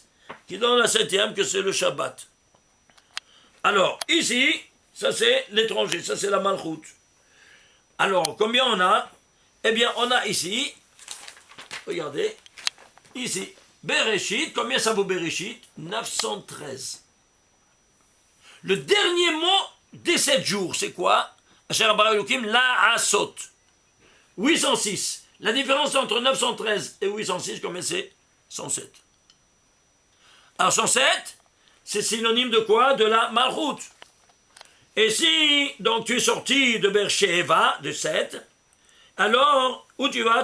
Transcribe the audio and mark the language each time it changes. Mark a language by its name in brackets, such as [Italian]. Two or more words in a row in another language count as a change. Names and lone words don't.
[French] Qui donne la 7e, que c'est le Shabbat. Alors, ici, ça c'est l'étranger, ça c'est la Malchut. Alors, combien on a? Eh bien, on a ici, regardez, ici, Bereshit, combien ça vaut Bereshit? 913. Le dernier mot des 7 jours, c'est quoi? [Hebrew] אשר ברא אלוקים ל עשות. [French] 806. La différence entre 913 et 806, combien c'est? 107. Alors 107, c'est synonyme de quoi? De la Malchut. Et si, donc tu es sorti de Beersheva, de 7, alors, où tu vas?